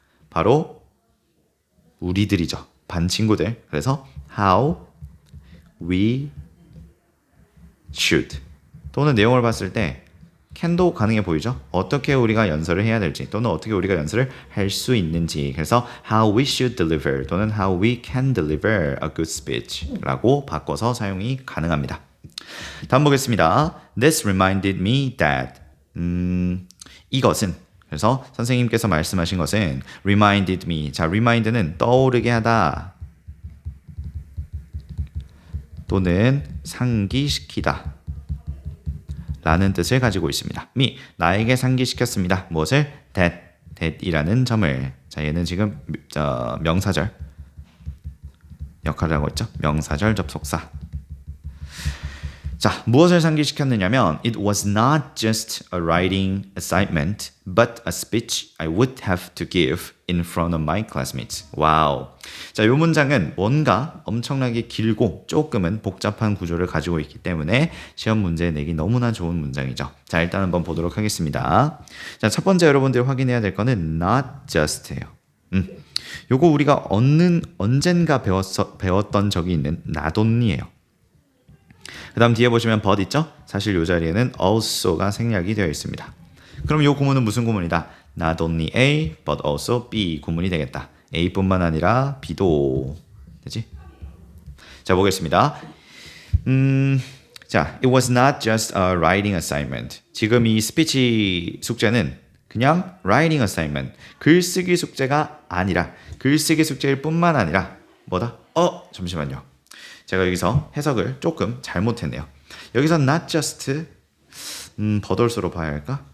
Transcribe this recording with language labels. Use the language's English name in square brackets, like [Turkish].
[Korean] 바로 우리들이죠. 반 친구들. 그래서 [English] how we should [Korean] 또는 내용을 봤을 때 can도 가능해 보이죠? 어떻게 우리가 연설을 해야 될지 또는 어떻게 우리가 연설을 할 수 있는지. [English] 그래서 how we should deliver [Korean] 또는 [English] how we can deliver a good speech [Korean] 라고 바꿔서 사용이 가능합니다. 다음 보겠습니다. [English] This reminded me that [Korean] 이것은, 그래서 선생님께서 말씀하신 것은 [English] reminded me. [Korean] 자, remind는 떠오르게 하다 또는 상기시키다 라는 뜻을 가지고 있습니다. me, 나에게 상기시켰습니다. 무엇을? that이라는 점을. 자, 얘는 지금 명사절 역할을 하고 있죠. 명사절 접속사. 자, 무엇을 상기시켰느냐면 [English] It was not just a writing assignment, but a speech I would have to give in front of my classmates. [Korean] 와우. 자, 이 문장은 뭔가 엄청나게 길고 조금은 복잡한 구조를 가지고 있기 때문에 시험 문제 내기 너무나 좋은 문장이죠. 자, 일단 한번 보도록 하겠습니다. 자, 첫 번째 여러분들이 확인해야 될 거는 not just예요. 요거 우리가 언젠가 배웠던 적이 있는 [English] not only [Korean] 예요. 그 다음 뒤에 보시면 but 있죠? 사실 이 자리에는 also가 생략이 되어 있습니다. 그럼 이 구문은 무슨 구문이다? [English] Not only A, but also B [Korean] 구문이 되겠다. A뿐만 아니라 B도 되지? 자, 보겠습니다. 자, [English] it was not just a writing assignment. [Korean] 지금 이 스피치 숙제는 그냥 [English] writing assignment, [Korean] 글쓰기 숙제가 아니라, 글쓰기 숙제일 뿐만 아니라 뭐다? 잠시만요. 제가 여기서 해석을 조금 잘못했네요. 여기서 not just 버돌서로 봐야 할까?